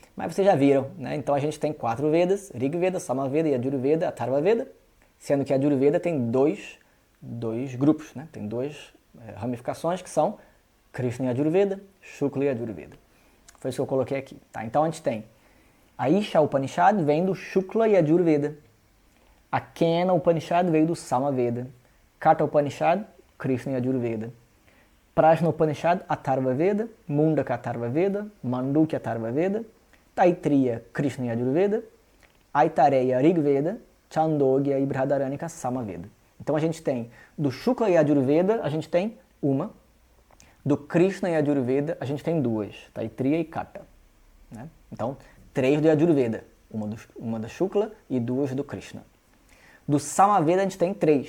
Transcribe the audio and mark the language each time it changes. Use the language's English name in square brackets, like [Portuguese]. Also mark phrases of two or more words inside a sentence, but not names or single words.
[Portuguese] Mas vocês já viram, né? Então a gente tem 4 Vedas, Rig Veda, Samaveda, Yajurveda, Atharva Veda, sendo que a Yajurveda tem dois grupos, né? Tem 2 ramificações que são Krishna e Yajurveda, Shukla e Yajurveda. Foi isso que eu coloquei aqui, tá? Então a gente tem a Isha Upanishad vem do Shukla e Yajurveda. A Kena Upanishad veio do Samaveda. Katha Upanishad, Krishna e Yajurveda. Prajna Upanishad, Atharva Veda. Mundaka Atharva Veda. Mandukya Atharva Veda. Taitriya, Krishna e Yajurveda. Aitareya, Rig Veda. Chandogya e Brihadaranyaka, Samaveda. Então a gente tem do Shukla e Yajurveda, a gente tem uma. Do Krishna e Yajurveda, a gente tem 2. Taitriya e Katha. Né? Então, 3 do Yajurveda. Uma da Shukla e 2 do Krishna. Do Samaveda a gente tem 3.